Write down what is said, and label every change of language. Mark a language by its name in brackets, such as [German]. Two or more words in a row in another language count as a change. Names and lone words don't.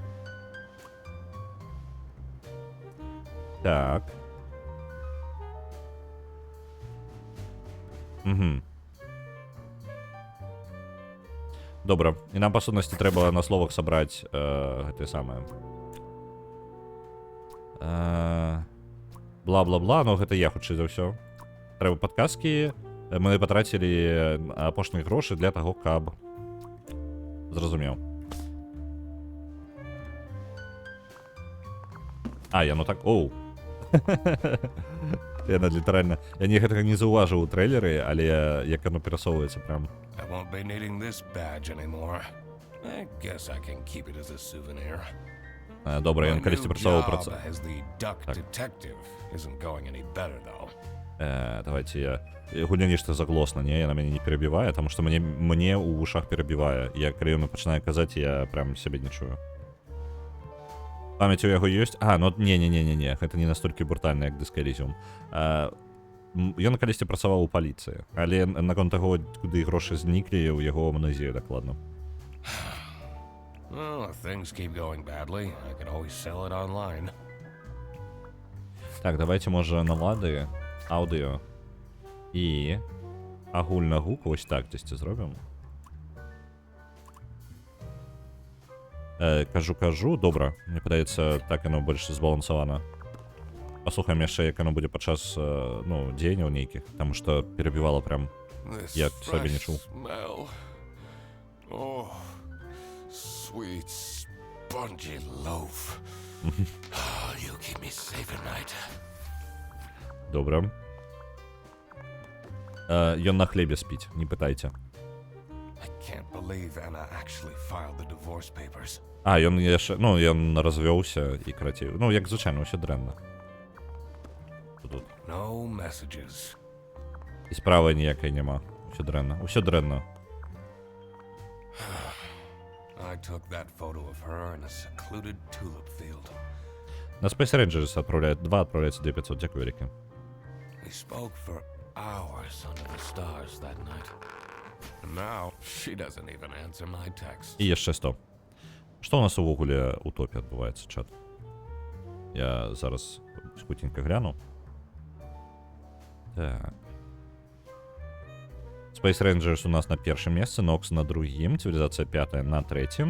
[Belarusian] Так. Угу. Добре. [Ukrainian] І нам, по сутності, треба на словах собрати те саме. Бла-бла-бла, [Belarusian] ну гэта я хутчэй за ўсё. Трэба падказкі. Мы патрацілі апошнія грошы для таго, каб... Зразумеў. Ну так... Оу. Яна літаральна... Я гэтага не заўважыў у трэйлеры, але як яно перасоўваецца прям... [English] I won't be needing this badge anymore. I guess I can keep it as a souvenir. [Belarusian] Добра, ён калісьці працаваў [English] job as the duck detective isn't going any better though. [Belarusian] Давайте я... Гульня нешта заглосна, не? Яна мяне не перабівае, таму што мне ў вушах перабівае. Я, калі ён пачынае казаць, я прям сябе не чую. Памяць у яго ёсць? Ну не, гэта не настолькі брутальна, як Disco Elysium. Ён калісьці працаваў у паліцыі, але наконт таго, куды грошы зніклі, у яго амнезія дакладна. [English] Well, if things keep going badly, I can always sell it online. [Belarusian] Так, давайте, можа, налады, аўдыо і агульна гук вось так дзесьці зробім. Кажу, добра. Мне падаецца, так яно больш збалансавана. Паслухаем яшчэ, як яно будзе падчас, дзеянняў нейкіх, таму што перабівала прям, я сабе не чуў. [English] Sweet, spongy loaf. You keep me safe at night. [Belarusian] Добра. Ён на хлебе спіць, не пытайце. [English] I can't believe Anna actually filed the divorce papers. [Belarusian] Ён яшчэ, ён развёўся і карацей. Як звычайна, ўсё дрэнна. Тут. [English] No messages. [Belarusian] І справы ніякай няма. Усё дрэнна. Усё дрэнна. [English] I took that photo of her in a secluded tulip field. [Russian] На Space Rangers отправляют 2500, дякую, Ріки. [English] We spoke for hours under the stars that night. And now she doesn't even answer my text. [Belarusian] І яшчэ 100. Што у нас увогуле у топе адбываецца, чат? Я зараз скутенька гляну. Так. Space Rangers у нас на першым месцы, Nox на другім, Цивилизация 5 [Russian] на третьем.